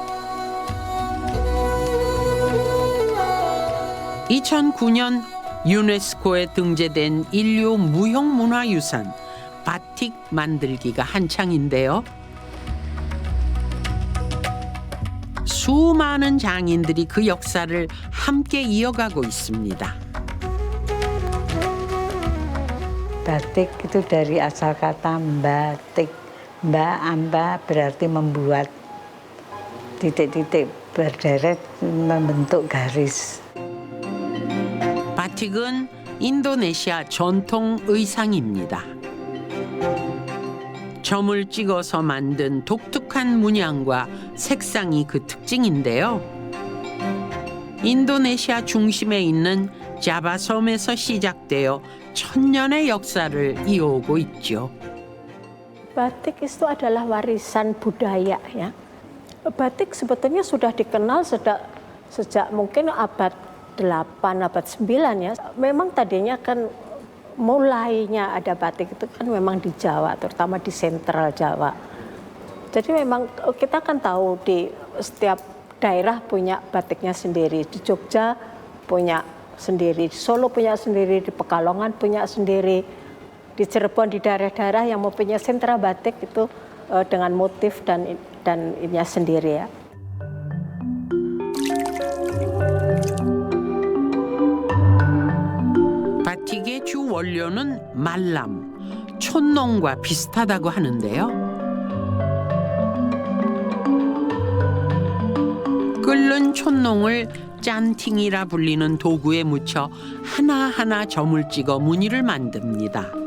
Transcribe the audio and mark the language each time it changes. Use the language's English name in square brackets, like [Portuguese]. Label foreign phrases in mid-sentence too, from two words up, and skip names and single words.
[Korean] 2009년 유네스코에 등재된 인류 무형문화유산 바틱 만들기가 한창인데요. 수많은 장인들이 그 역사를 함께 이어가고 있습니다. [Indonesian] Batik itu dari asal kata batik. Amba berarti membuat titik-titik berderet membentuk garis. [Korean] 바틱은 인도네시아 전통 의상입니다. 점을 찍어서 만든 독특한 문양과 색상이 그 특징인데요. 인도네시아 중심에 있는 자바 섬에서 시작되어 천년의 역사를 이어오고 있죠. [Indonesian] Batik itu adalah warisan budaya ya. Batik sebetulnya sudah dikenal sejak mungkin abad 8, abad 9 ya. Memang tadinya kan mulainya ada batik itu kan memang di Jawa, terutama di sentral Jawa. Jadi memang kita kan tahu di setiap daerah punya batiknya sendiri. Di Jogja punya sendiri, di Solo punya sendiri, di Pekalongan punya sendiri. Di Cirebon, di daerah-daerah yang mempunyai sentra batik itu dengan motif dan ininya sendiri ya. [Korean] 바틱의 주 원료는 말람, 촌농과 비슷하다고 하는데요. 끓는 촌농을 짠팅이라 불리는 도구에 묻혀 하나하나 점을 찍어 무늬를 만듭니다.